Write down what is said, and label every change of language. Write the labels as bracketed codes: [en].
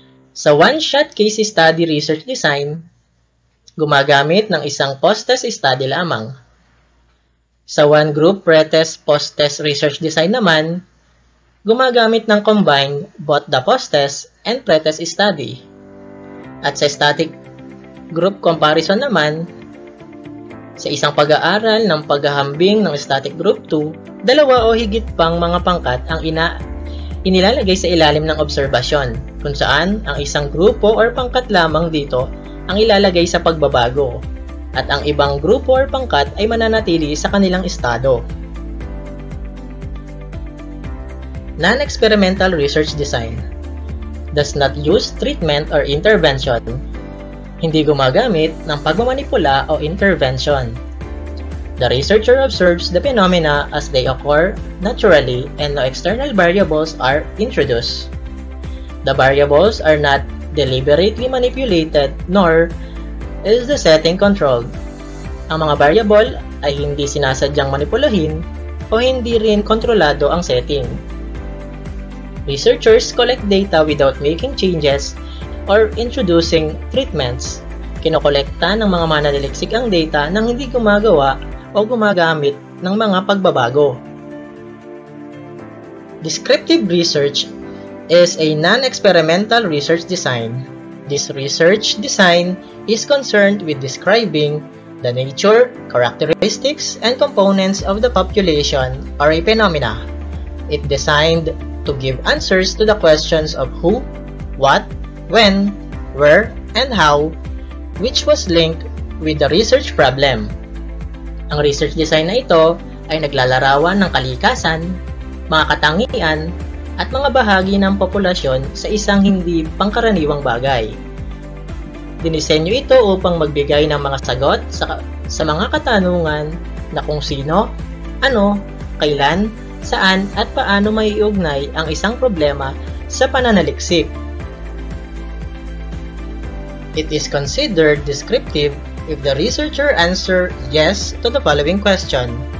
[tl] Sa one-shot case study research design, gumagamit ng isang post-test study lamang. Sa one group pre-test post-test research design naman, gumagamit ng [en] combine both the post-test and pre-test study. [tl] At sa static group comparison naman, sa isang pag-aaral ng paghahambing ng static group 2, dalawa o higit pang mga pangkat ang inilalagay sa ilalim ng obserbasyon, kung saan ang isang grupo or pangkat lamang dito ang ilalagay sa pagbabago, at ang ibang grupo or pangkat ay mananatili sa kanilang estado. [en] Non-experimental research design does not use treatment or intervention. [tl] Hindi gumagamit ng pagmamanipula o intervention. [en] The researcher observes the phenomena as they occur naturally and no external variables are introduced. The variables are not deliberately manipulated nor is the setting controlled. [tl] Ang mga variable ay hindi sinasadyang manipulahin o hindi rin kontrolado ang setting. [en] Researchers collect data without making changes or introducing treatments. [tl] Kinokolekta ng mga mananaliksik ang data nang hindi gumagawa o gumagamit ng mga pagbabago. [en] Descriptive research is a non-experimental research design. This research design is concerned with describing the nature, characteristics, and components of the population or a phenomena. It designed to give answers to the questions of who, what, when, where, and how, which was linked with the research problem. [tl] Ang research design na ito ay naglalarawan ng kalikasan, mga katangian, at mga bahagi ng populasyon sa isang hindi pangkaraniwang bagay. Dinisenyo ito upang magbigay ng mga sagot sa mga katanungan na kung sino, ano, kailan, saan at paano maiugnay ang isang problema sa pananaliksik. [en] It is considered descriptive if the researcher answer yes to the following question.